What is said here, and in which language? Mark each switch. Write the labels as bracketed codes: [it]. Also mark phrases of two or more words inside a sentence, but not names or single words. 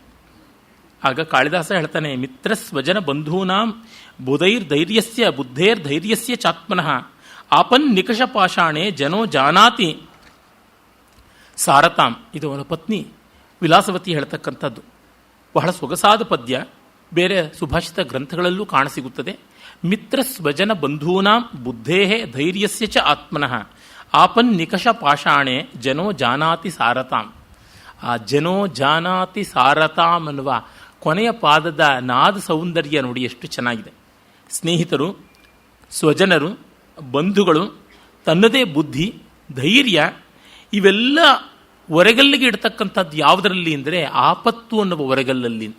[kn] ಆಗ ಕಾಳಿದಾಸ ಹೇಳ್ತಾನೆ, [sa] ಮಿತ್ರ ಸ್ವಜನ ಬಂಧೂನಾಂ ಬುಧೈರ್ಧೈರ್ಯಸ್ಯ ಬುದ್ಧೇರ್ಧೈರ್ಯಸ್ಯ ಚಾತ್ಮನಃ ಆಪನ್ ನಿಕಷ ಪಾಷಾಣೆ ಜನೋ ಜಾನಾತಿ ಸಾರತಾಂ. [kn] ಇದು ಅವನ ಪತ್ನಿ ವಿಲಾಸವತಿ ಹೇಳ್ತಕ್ಕಂಥದ್ದು. ಬಹಳ ಸೊಗಸಾದ ಪದ್ಯ, ಬೇರೆ ಸುಭಾಷಿತ ಗ್ರಂಥಗಳಲ್ಲೂ ಕಾಣಸಿಗುತ್ತದೆ. [sa] ಮಿತ್ರ ಸ್ವಜನ ಬಂಧೂನಾಂ ಬುದ್ಧೇ ಧೈರ್ಯಸ್ಯ ಚ ಆತ್ಮನಃ ಆಪನ್ ನಿಕಷ ಪಾಷಾಣೆ ಜನೋ ಜಾನಾತಿ ಸಾರತಾಂ. [kn] ಆ [sa] ಜನೋ ಜಾನಾತಿ ಸಾರತಾಂ [kn] ಅನ್ನುವ ಕೊನೆಯ ಪಾದದ ನಾದ ಸೌಂದರ್ಯ ನೋಡಿ ಎಷ್ಟು ಚೆನ್ನಾಗಿದೆ. ಸ್ನೇಹಿತರು, ಸ್ವಜನರು, ಬಂಧುಗಳು, ತನ್ನದೇ ಬುದ್ಧಿ, ಧೈರ್ಯ, ಇವೆಲ್ಲ ಒರೆಗಲ್ಲಿಗೆ ಇಡ್ತಕ್ಕಂಥದ್ದು ಯಾವುದರಲ್ಲಿ ಅಂದರೆ ಆಪತ್ತು ಅನ್ನುವ ಒರೆಗಲ್ಲಲ್ಲಿ ಅಂತ.